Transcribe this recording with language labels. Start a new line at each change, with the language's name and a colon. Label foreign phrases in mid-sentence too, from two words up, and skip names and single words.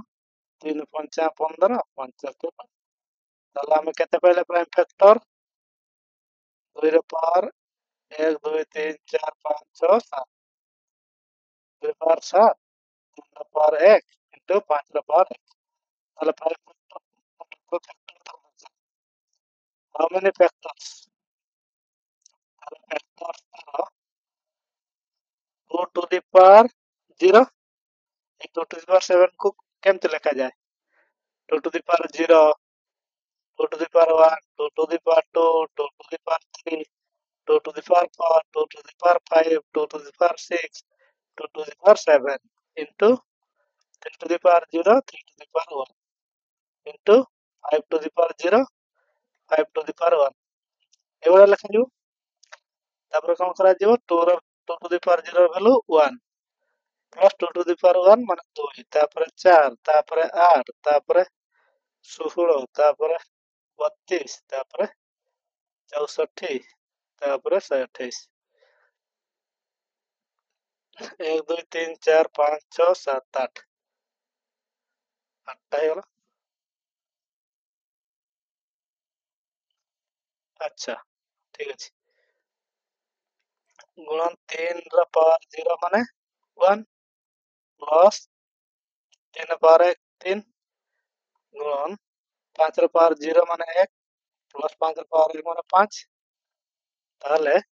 Odia: 3 5 15 5 ତାହେଲେ ଆମେ କେତେ ପାଇଲେ
English: prime factor
Odia: 2 ର ପାୱାର 1 2 3 4 5 6 7 2 ର ପାୱାର 7 3 ର ପାୱାର 1 into 5 ର ପାୱାର 1 ତାହେଲେ ପ୍ରାଇମ ଫ୍ୟାକ୍ଟର
English: how many factors
Odia: ତାହେଲେ factors ତାର
English: 2 to the power 0 ଏ 2 to the power 7
Odia: କୁ କେମିତି ଲେଖାଯାଏ
English: 2 to the power 0 2 to the power 1 2 to the power 2 2 to the power 3 2 to the power 4 2 to the power 5 2 to the power 6 2 to the power 7 into 3 to the power 0 3 to the power 1 into 5 to the power 0 5 to the power 1
Odia: ଏଭଳିଆ ଲେଖାଯିବ ତାପରେ କଣ କରାଯିବ
English: 2 to the power 0 ର ଭ୍ୟାଲୁ 1 प्लस 2 to the power 1
Odia: ମାନେ 2 ତାପରେ 4 ତାପରେ 8 ତାପରେ 16 ତାପରେ 32 ତାପରେ 64 ତାପରେ 128 1 2 3 4 5 6 7 8 8ଟା ହେଇଗଲା ଆଚ୍ଛା ଠିକ ଅଛି ଗୁଣନ 3 ର ପାୱାର 0 ମାନେ 1 ପ୍ଲସ 3 ର ପାୱାର 3 ଗୁଣନ 5 ର ପାୱାର 0 ମାନେ 1 ପ୍ଲସ 5 ର ପାୱାର 1 ମାନେ 5 ତାହେଲେ